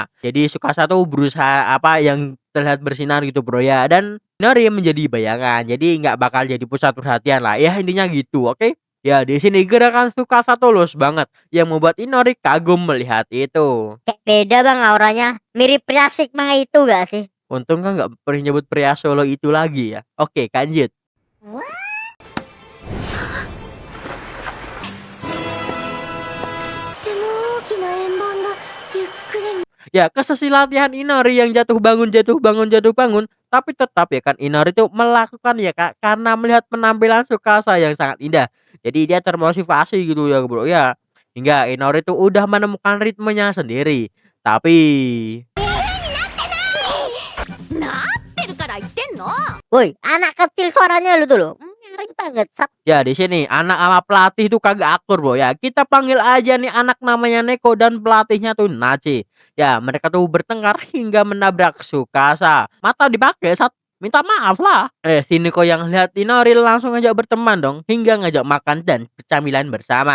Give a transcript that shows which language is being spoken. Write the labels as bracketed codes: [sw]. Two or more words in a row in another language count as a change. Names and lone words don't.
[id] Jadi Tsukasa tuh berusaha apa yang terlihat bersinar gitu bro ya, dan Inori menjadi bayangan, jadi nggak bakal jadi pusat perhatian lah. Ya intinya gitu, oke? Ya di sini gerakan Tsukasa tulus banget, yang membuat Inori kagum melihat itu. Kayak beda bang auranya. Mirip Priasik mah itu gak sih? Untung kan nggak pernah nyebut pria Solo itu lagi ya. Oke, lanjut. [ja] とても大きな円盤がゆっくり [id] Ya, ke sesi latihan Inori yang jatuh bangun jatuh bangun jatuh bangun, tapi tetap ya kan Inori itu melakukan ya Kak karena melihat penampilan Tsukasa yang sangat indah. Jadi dia termotivasi gitu ya bro ya. Hingga Inori itu udah menemukan ritmenya sendiri. Tapi [ja] なってるから言ってんの [id] Woi, anak kecil suaranya lu tuh lo. Nyaring banget. Sat. ya di sini anak sama pelatih itu kagak akur bro ya. Kita panggil aja nih anak namanya Neko dan pelatihnya tuh Nachi. Ya mereka tuh bertengkar hingga menabrak Tsukasa. Mata dipakai saat minta maaf lah. Si Neko yang lihat Inori langsung ngajak berteman dong, hingga ngajak makan dan bercamilan bersama.